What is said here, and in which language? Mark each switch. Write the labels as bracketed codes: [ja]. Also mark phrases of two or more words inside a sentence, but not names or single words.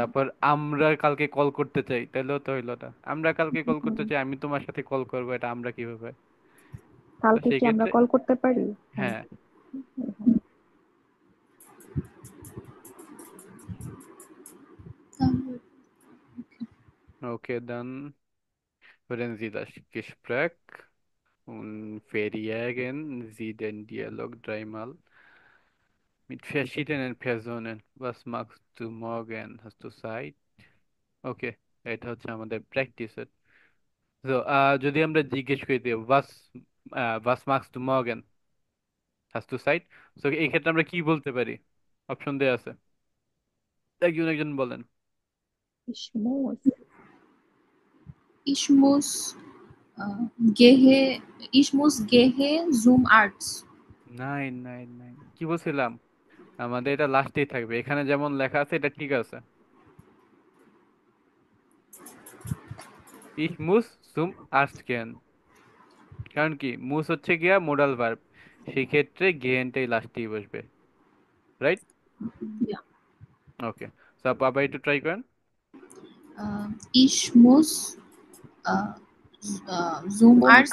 [bn] তারপর আমরা কালকে কল করতে চাই, তাহলেও তো হইলো না। আমরা কালকে কল করতে চাই, আমি তোমার সাথে কল করবো, এটা আমরা কিভাবে? তো কালকে সেই কি আমরা ক্ষেত্রে, কল করতে পারি? হ্যাঁ। হ্যাঁ। [de] ওকে dann hören Sie das Gespräch und verjagen Sie den Dialog dreimal mit verschiedenen Personen. Was machst du morgen? Hast du Zeit? [bn] ওকে, এটা হচ্ছে আমাদের প্র্যাকটিসের। তো যদি আমরা জিজ্ঞেস করি দিই [de] was machst du morgen? Hast du Zeit? [bn] তো এই ক্ষেত্রে আমরা কি বলতে পারি? অপশন দেওয়া আছে, একজন একজন বলেন। [de] Ich muss. Ich muss äh, gehe, ich muss gehe zum Arzt. nein nein nein, [bn] কি বলছিলাম? আমাদের এটা লাস্টেই থাকবে, এখানে যেমন লেখা আছে এটা ঠিক আছে। [de] Ich muss zum Arzt gehen। [bn] কারণ কি, মুস হচ্ছে গিয়া [en] modal verb, [bn] সেই ক্ষেত্রে গেনটাই লাস্টেই বসবে, রাইট? ওকে, সো আপু আবার একটু ট্রাই করেন। [de] Ich muss zum Arzt